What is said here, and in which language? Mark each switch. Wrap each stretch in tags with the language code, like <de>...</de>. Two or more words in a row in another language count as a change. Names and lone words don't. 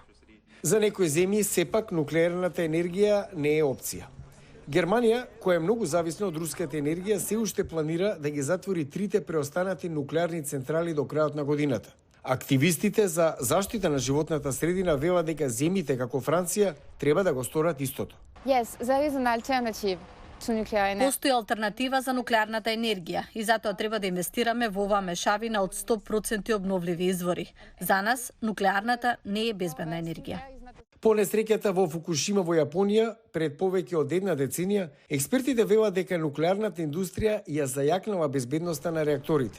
<mk>За некои земји сепак нуклеарната енергија не е опција. Германија, која е многу зависна од руската енергија, се уште планира да ги затвори 3 преостанати нуклеарни централи до крајот на годината. Активистите за заштита на животната средина велат дека земјите како Франција треба да го сторат истото.</mk> <en>Yes, there is an alternative to nuclear energy.</en> <mk>Постои алтернатива за нуклеарната енергија и затоа треба да инвестираме во оваа мешавина од 100% обновливи извори. За нас, нуклеарната не е безбедна енергија. По несреќата во Фукушима во Јапонија пред повеќе од една деценија, експертите велат дека нуклеарната индустрија ја зајакнала безбедноста на реакторите.</mk>